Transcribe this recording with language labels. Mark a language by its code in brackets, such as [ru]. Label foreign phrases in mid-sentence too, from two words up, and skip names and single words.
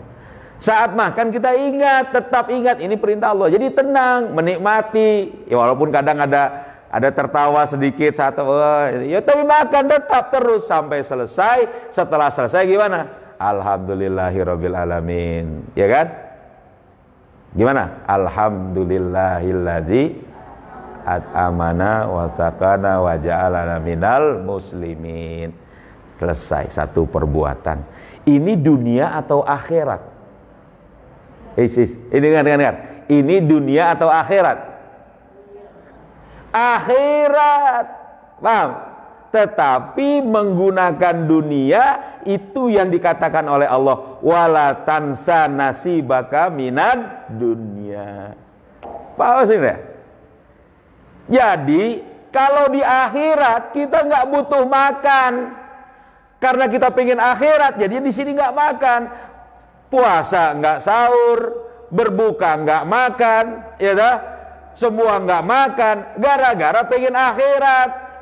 [id] Saat makan kita ingat, tetap ingat ini perintah Allah. Jadi tenang, menikmati. Ya walaupun kadang ada tertawa sedikit ya tapi makan tetap terus sampai selesai. Setelah selesai gimana? [ar] الحمد لله رب العالمين. [id] Ya kan? Gimana? [ar] الحمد لله الذي أطعمنا وسقانا وجعلنا من المسلمين. [id] Selesai satu perbuatan. Ini dunia atau akhirat? Ini dengar. Ini dunia atau akhirat? Akhirat. Paham? Tetapi menggunakan dunia itu yang dikatakan oleh Allah, [ar] ولا تنس نصيبك من الدنيا. [id] Paham sih ya? Jadi kalau di akhirat kita nggak butuh makan, karena kita pengen akhirat, jadi di sini nggak makan. Puasa nggak sahur, berbuka nggak makan, ya dah, semua nggak makan, gara-gara pengen akhirat.